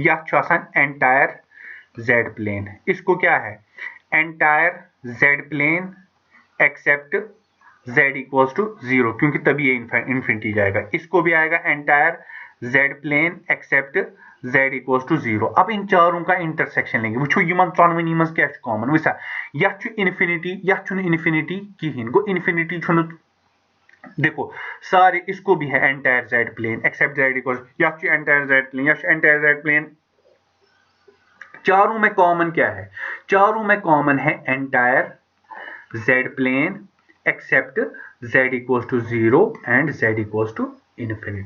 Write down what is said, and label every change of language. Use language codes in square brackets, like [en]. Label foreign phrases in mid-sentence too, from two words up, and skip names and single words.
[en] entire z plane, [hi] इसको क्या है? [en] entire z plane except z equals to 0, [hi] क्योंकि तभी ये इन्फिनिटी जाएगा। इसको भी आएगा [en] entire z plane except z equals to 0. [hi] अब इन चारों का इंटरसेक्शन लेंगे। [ks] वो यमन चोनवनी मज क्या कॉमन वसा यह इन्फिनिटी, यह इन्फिनिटी कहीं गो इन्फिनिटी। [hi] देखो सारे, इसको भी है [en] entire z plane except z equals, [hi] यह [en] entire z plane, [hi] यह [en] entire z plane. [hi] चारों में कॉमन क्या है? चारों में कॉमन है [en] entire z plane except z equals to 0 and z equals to infinity.